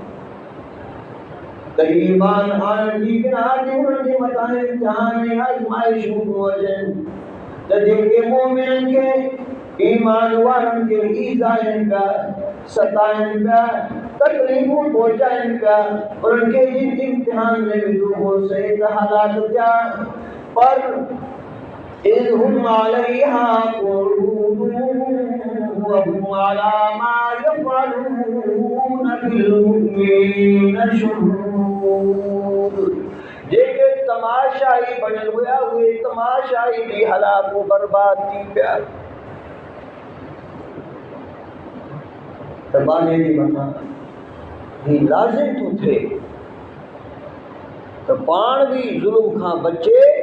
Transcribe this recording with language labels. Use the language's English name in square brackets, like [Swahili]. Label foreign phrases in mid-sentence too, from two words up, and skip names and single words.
[Sindhi] त ईमान आणण जी बिना ते उन्हनि जे मथां इम्तिहान ऐं आज़माइशूं अचनि त जेके मोमिननि खे ईमान वारनि खे ईज़ाइनि पिया सताइनि पिया तकलीफ़ूं पहुचाइनि पिया उन्हनि खे जिन इम्तिहान में विधो हो सही त हालात थिया पर [Arabic] إذ هم عليها قعود وهم على ما يفعلون بالمؤمنين شهود [Sindhi] जेके तमाशाई बणियल हुया उहे तमाशाई बि हलाक बर्बाद थी पिया त बाने जे मथां ही लाज़िम थो थिए त पाण बि ज़ुल्म खां बचे